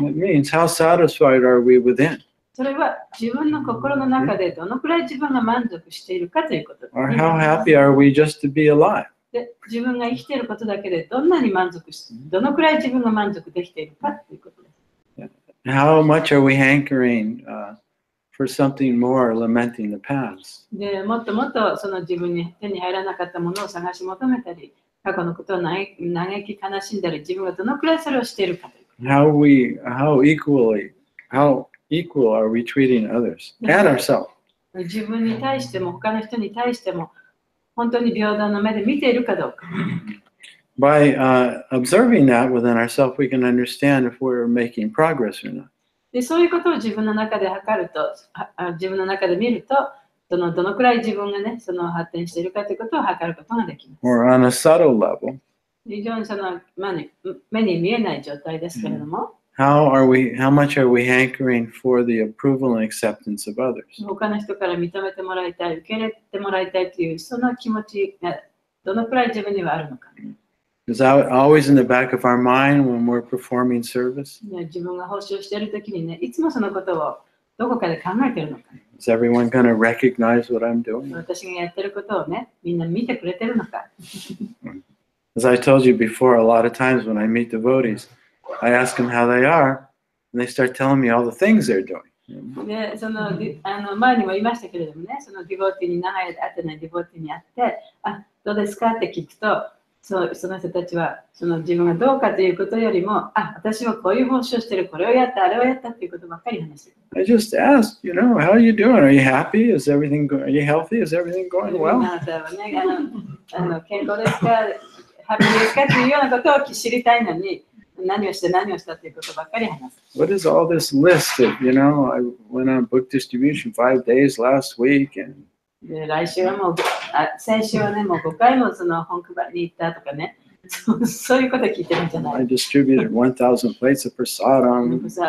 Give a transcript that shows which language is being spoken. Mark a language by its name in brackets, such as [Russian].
[English] It means how satisfied are we within? [Japanese] それは自分の心の中でどのくらい自分が満足しているかということです。 [English] Or how happy are we just to be alive? [Japanese] で自分が生きていることだけでどんなに満足して、どのくらい自分が満足できているかということです。 [English] How much are we hankering for something more, lamenting the past? [Japanese] でもっともっとその自分に手に入らなかったものを探し求めたり、過去のことを嘆き悲しんだり、自分がどのくらいそれをしているかということです。 [English] How equal are we treating others and ourselves? [Japanese] 自分に対しても他の人に対しても本当に平等の目で見ているかどうか。 [English] By observing that within ourselves, we can understand if we're making progress or not. [Japanese] でそういうことを自分の中で測ると、自分の中で見ると、どのくらい自分がね、その発展しているかということを測ることができます。 [English] Or on a subtle level. [Japanese] 非常に目に見えない状態ですけれども。 [English] How much are we hankering for the approval and acceptance of others? [Japanese] 他の人から認めてもらいたい、受け入れてもらいたいというその気持ちがどのくらい自分にはあるのか。 [English] Is that always in the back of our mind when we're performing service? [Japanese] 自分が奉仕をしているときにね、いつもそのことをどこかで考えているのか。 [English] Is everyone going to recognize what I'm doing? [Japanese] 私がやっていることをね、みんな見てくれているのか。 [English] As I told you before, a lot of times when I meet devotees, I ask them how they are, and they start telling me all the things they're doing. [Japanese] で前にも言いましたけれどもね、そのディボティに長い会ってないディボティに会って、どうですかって聞くと、その人たちはその自分がどうかということよりも、私はこういう奉仕をしている、これをやった、あれをやったということばっかり話している。 [English] I just asked, how are you doing? Are you happy? Is everything are you healthy? Is everything going well? [Japanese] あなたはね、健康ですか、ハッピーですかというようなことを知りたいのに、何をしたということばっかり話す。 [English] What is all this list of, I went on book distribution 5 days last week and [Japanese] 来週はもう、先週はね、もう5回もその本配りに行ったとかね、そういうこと聞いてるんじゃない。 [English] I distributed 1,000 plates of prasadam.